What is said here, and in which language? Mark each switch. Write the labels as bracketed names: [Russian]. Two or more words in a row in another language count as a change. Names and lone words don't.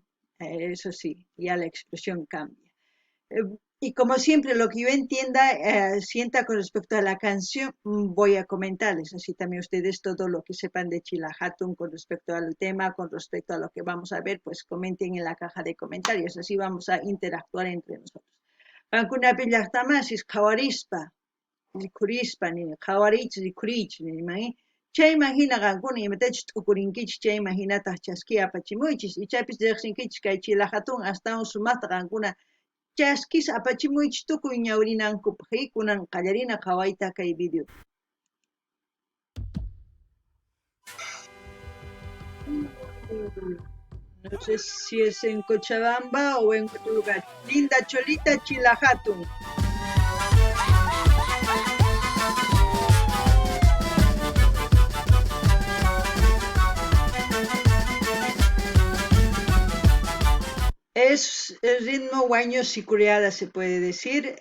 [Spanish] Eso sí, ya la expresión cambia. Y como siempre, lo que yo entienda, sienta con respecto a la canción, voy a comentarles, así también ustedes todo lo que sepan de Chila Hatun con respecto al tema, con respecto a lo que vamos a ver, pues comenten en la caja de comentarios, así vamos a interactuar entre nosotros. [Quechua] Kankuna pillaqtamasis qhawarispa, rikurispa, qhawarich rikurich, chayman hina qankuna imatachus t'ukurinkichis chayman hinataq chasquiy apachimuychis y chaypis riqsinkichis kay Chila Hatun astawan sumaqta qankuna chaskis apachimuychis tukuy ñawrinankupaq y kunan qallarina qhawayta kay video. [Spanish] No sé si es en Cochabamba o en otro lugar. Linda Cholita Chila Hatun. Es el ritmo huaño sicuriada, se puede decir.